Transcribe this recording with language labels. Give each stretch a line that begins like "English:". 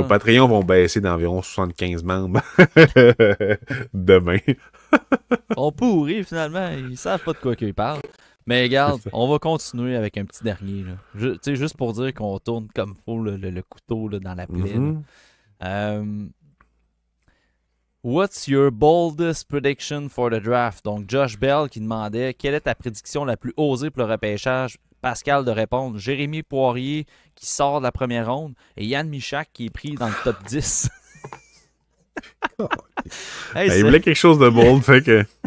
French: Nos Patreons vont baisser d'environ 75 membres demain. On pourrit finalement. Ils savent pas de quoi qu'ils parlent. Mais regarde, on va continuer avec un petit dernier. Juste pour dire qu'on tourne comme il faut le couteau là, dans la plaie.
English: What's your boldest prediction for the draft?
French: Donc, Josh Bell qui demandait quelle est ta prédiction la plus osée pour le repêchage? Pascal de répondre Jérémy Poirier qui sort de la première ronde et Yann Michak qui est pris dans le top 10. Il voulait quelque chose de bold, fait que.